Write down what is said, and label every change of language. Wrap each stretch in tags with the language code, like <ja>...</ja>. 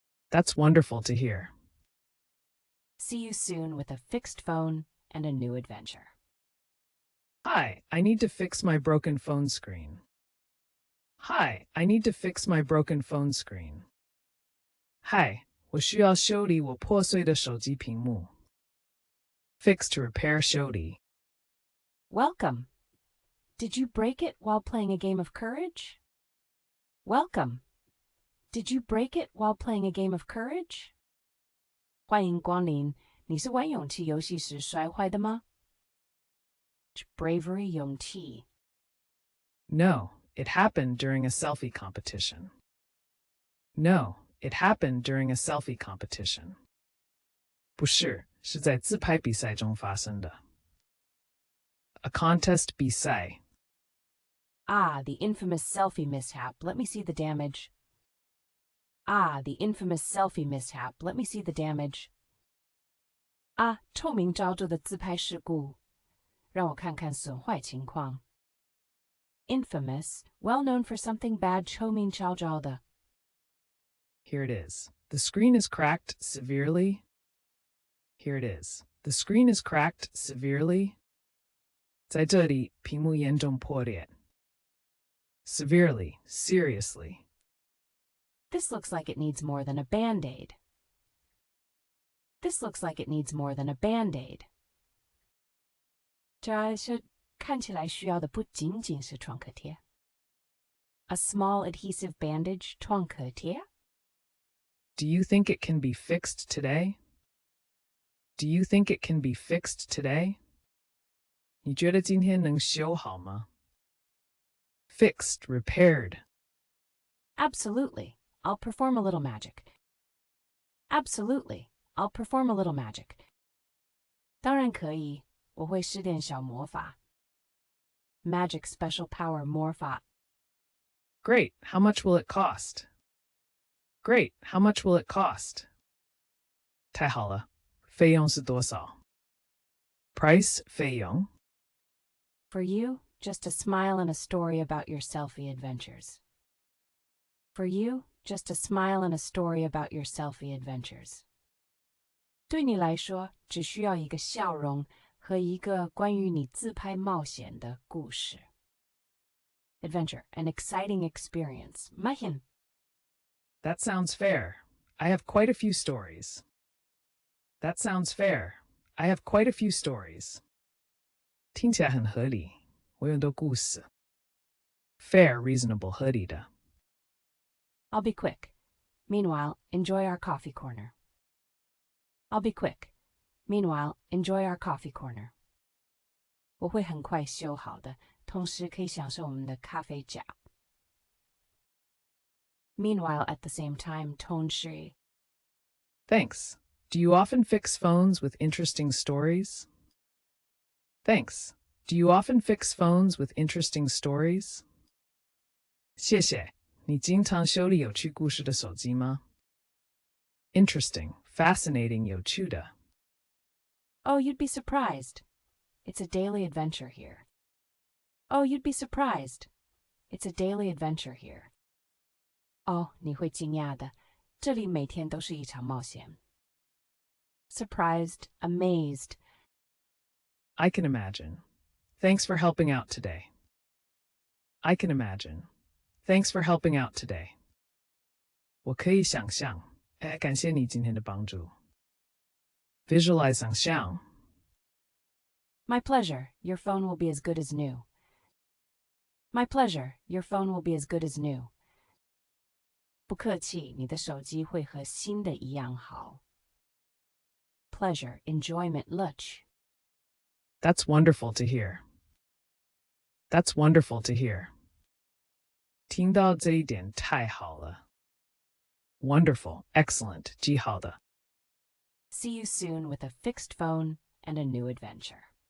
<en>That's wonderful to hear. See you soon with a fixed phone and a new adventure. Hi, I need to fix my broken phone screen. Hi, I need to fix my broken phone screen.</en> <zh>Hi, 我需要修理我破碎的手机屏幕.</zh> <en>Fix to repair 修理. Welcome. Did you break it while playing a game of courage? Welcome. Did you break it while playing a game of courage?</en> <zh>欢迎光临，你是玩勇气游戏时摔坏的吗？</zh> <en>Bravery 勇气。 No, it happened during a selfie competition. No, it happened during a selfie competition.</en> <zh>不是，是在自拍比赛中发生的。</zh> <en>A contest 比赛. Ah, the infamous selfie mishap. Let me see the damage. Ah, the infamous selfie mishap. Let me see the damage.</en> <zh>啊，臭名昭著的自拍事故。让我看看损坏情况。</zh> <en>Infamous, well known for something bad, 臭名昭著的。 Here it is. The screen is cracked severely. Here it is. The screen is cracked severely.</en> <zh>在这里，屏幕严重破裂。</zh> <en>Severely, seriously. This looks like it needs more than a Band-Aid. This looks like it needs more than a Band-Aid.</en> <zh>这看起来需要的不仅仅是创可贴。</zh> <en>A small adhesive bandage, 创可贴。 Do you think it can be fixed today? Do you think it can be fixed today?</en> <zh>你觉得今天能修好吗？</zh> <en>Fixed, repaired. Absolutely. I'll perform a little magic. Absolutely. I'll perform a little magic.</en> <zh>当然可以，我会施点小魔法。</zh> <en>Magic special power 魔法。 Great, how much will it cost? Great, how much will it cost?</en> <zh>太好了，费用是多少？Price, 费用。</zh> <en>For you, just a smile and a story about your selfie adventures. For you, just a smile and a story about your selfie adventures.</en> <zh>对你来说，只需要一个笑容和一个关于你自拍冒险的故事。</zh> <en>Adventure, an exciting experience. Mahin. That sounds fair. I have quite a few stories. That sounds fair. I have quite a few stories.</en> <zh>听起来很合理，我有很多故事。</zh> <en>Fair, reasonable, 合理的。 I'll be quick. Meanwhile, enjoy our coffee corner. I'll be quick. Meanwhile, enjoy our coffee corner.</en> <zh>我会很快修好的，同时可以享受我们的咖啡角。</zh> <en>Meanwhile, at the same time, 同时。 Thanks. Do you often fix phones with interesting stories? Thanks. Do you often fix phones with interesting stories?</en> <zh>谢谢。你经常修理有趣故事的手机吗？</zh> <en>Interesting, fascinating, 有趣的。 Oh, you'd be surprised. It's a daily adventure here. Oh, you'd be surprised. It's a daily adventure here.</en> <zh>哦，你会惊讶的，这里每天都是一场冒险。</zh> <en>Surprised, amazed. I can imagine. Thanks for helping out today. I can imagine. Thanks for helping out today.</en> <zh>我可以想象，感谢你今天的帮助。</zh> <en>Visualize 想象。 My pleasure. Your phone will be as good as new. My pleasure. Your phone will be as good as new.</en> <zh>不客气，你的手机会和新的一样好。</zh> <en>Pleasure, enjoyment, 乐趣。 That's wonderful to hear. That's wonderful to hear.</en> <zh>听到这一点太好了。</zh> <en>Wonderful, excellent, 极好的。 See you soon with a fixed phone and a new adventure.</en>